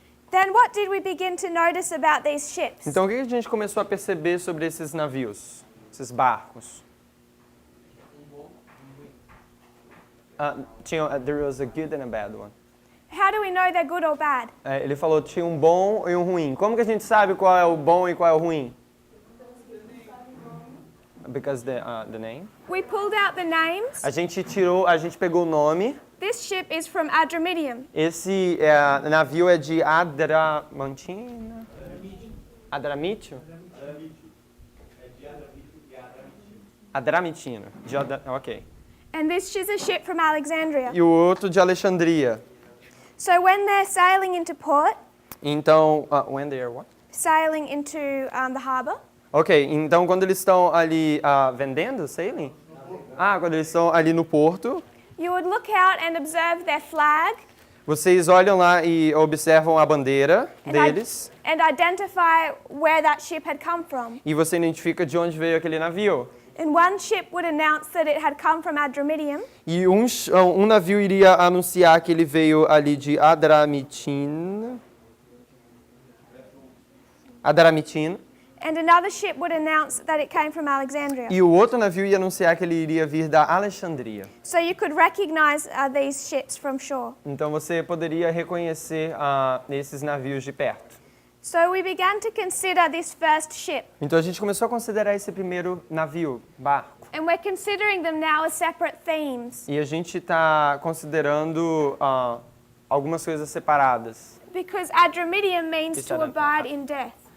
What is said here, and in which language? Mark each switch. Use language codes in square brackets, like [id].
[en] Then what did we begin to notice about these ships? [pt] Então o que a gente começou a perceber sobre esses navios, esses barcos? [en] There was a good and a bad one. How do we know they're good or bad? [pt] Ele falou tinha um bom e um ruim. Como que a gente sabe qual é o bom e qual é o ruim? [en] Because the name. We pulled out the names. [pt] A gente pegou o nome. [en] This ship is from Adramyttium. [pt] Esse navio é de Adramantina? Adramitio? Adramitino. Ok. [en] And this is a ship from Alexandria. [pt] E o outro de Alexandria. [en] So when they're sailing into port, Então, when they are what? sailing into the harbor, [pt] Ok, então quando eles estão ali vendendo, sailing? Quando eles estão ali no porto, [en] you would look out and observe their flag [pt] vocês olham lá e observam a bandeira deles [en] and identify where that ship had come from. [pt] e você identifica de onde veio aquele navio. [en] And one ship would announce that it had come from Adramyttium, [pt] E um navio iria anunciar que ele veio ali de Adramitino. [en] and another ship would announce that it came from Alexandria. [pt] E o outro navio ia anunciar que ele iria vir da Alexandria. [en] So you could recognize these ships from shore. [pt] Então você poderia reconhecer esses navios de perto. [en] So we began to consider this first ship, [pt] Então a gente começou a considerar esse primeiro navio, barco. [en] and we're considering them now as separate themes, [pt] E a gente está considerando algumas coisas separadas. [en] because Adramyttium means to abide in death.